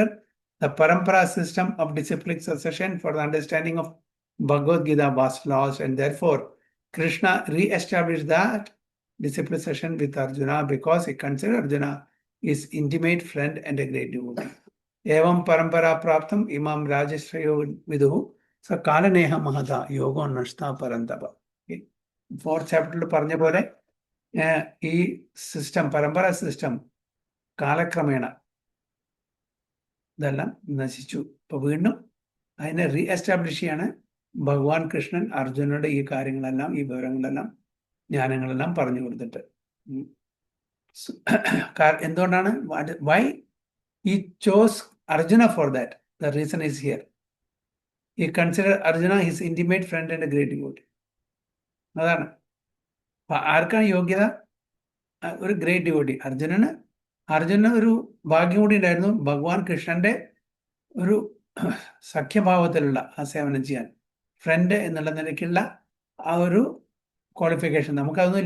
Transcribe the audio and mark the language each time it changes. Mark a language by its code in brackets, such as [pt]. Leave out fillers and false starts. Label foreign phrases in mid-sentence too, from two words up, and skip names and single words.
[en] The parampara system of disciplic succession for the understanding of Bhagavad Gita was lost, and therefore Krishna re-established that disciplic succession with Arjuna because he considered Arjuna his intimate friend and a great devotee. [sa] एवं परम्परा प्राप्तम् इमं राजर्षयो विदुः स कालेनेह महता योगो नष्टः परन्तप. [en] 4th chapter [ml] പറഞ്ഞ പോലെ ഈ സിസ്റ്റം, പരമ്പര സിസ്റ്റം കാലക്രമേണ ഇതെല്ലാം നശിച്ചു. ഇപ്പൊ വീണ്ടും അതിനെ റീഎസ്റ്റാബ്ലിഷ് ചെയ്യാണ് ഭഗവാൻ കൃഷ്ണൻ അർജുനയുടെ ഈ കാര്യങ്ങളെല്ലാം, ഈ വിവരങ്ങളെല്ലാം, ജ്ഞാനങ്ങളെല്ലാം പറഞ്ഞു കൊടുത്തിട്ട്. എന്തുകൊണ്ടാണ്? [en] വൈ he chose Arjuna for that? The reason is here. He considered Arjuna his intimate friend and a great devotee. [ml] അതാണ്. ആർക്കാണ് യോഗ്യത? ഒരു [en] great devotee. [ml] അർജുനന് ഒരു ഭാഗ്യം കൂടി ഉണ്ടായിരുന്നു, ഭഗവാൻ കൃഷ്ണന്റെ ഒരു സഖ്യഭാവത്തിലുള്ള ആ സേവനം ചെയ്യാൻ. ഫ്രണ്ട് എന്നുള്ള നിലയ്ക്കുള്ള ആ ഒരു ക്വാളിഫിക്കേഷൻ നമുക്കതൊന്നുമില്ല.